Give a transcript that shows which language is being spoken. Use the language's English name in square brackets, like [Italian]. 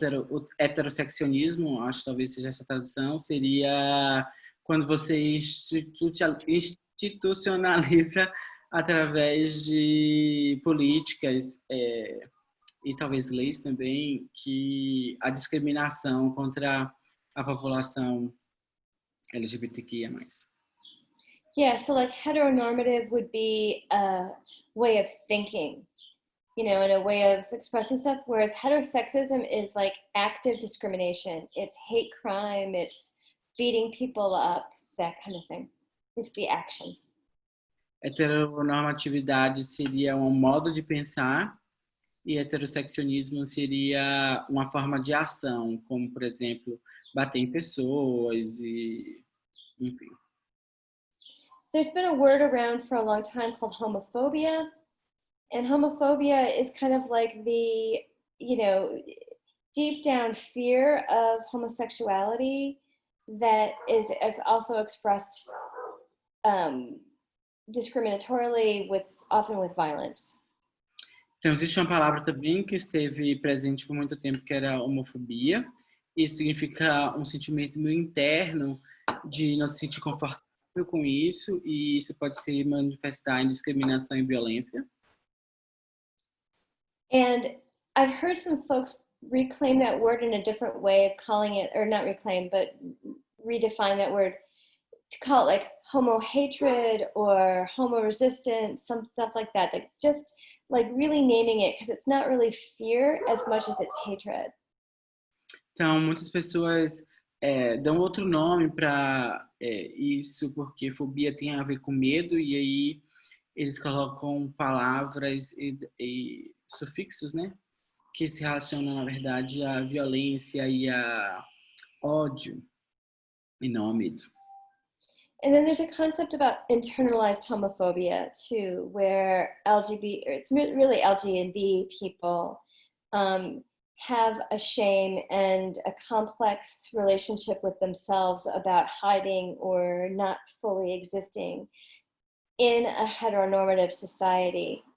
[Portuguese] o heterossexionismo, acho que talvez seja essa tradução, seria quando você institucionaliza através de políticas e talvez leis também, que a discriminação contra a população LGBTQIA+. [English] Yeah, so like heteronormative would be a way of thinking, you know, and a way of expressing stuff, whereas heterosexism is like active discrimination. It's hate crime, it's beating people up, that kind of thing. It's the action. [Portuguese] Heteronormatividade seria um modo de pensar e heterossexionismo seria uma forma de ação, como, por exemplo, bater em pessoas e, enfim. [English] There's been a word around for a long time called homophobia, and homophobia is kind of like the, you know, deep down fear of homosexuality that is also expressed discriminatorily, often with violence. [Portuguese] Então, existe uma palavra também que esteve presente por muito tempo, que era homofobia. Isso significa um sentimento meio interno de não se sentir confortável com isso, e isso pode se manifestar em discriminação e violência. [English] And I've heard some folks reclaim that word in a different way of calling it, or not reclaim, but redefine that word to call it like homo hatred or homo resistance, some stuff like that. Like just like really naming it, because it's not really fear as much as it's hatred. [Portuguese] Então, muitas pessoas dão outro nome para isso, porque fobia tem a ver com medo, e aí eles colocam palavras e sufixos, né? Que se relacionam, na verdade, à violência e a ódio, e não ao medo. [English] And then there's a concept about internalized homophobia too, where it's really LGBT people have a shame and a complex relationship with themselves about hiding or not fully existing in a heteronormative society.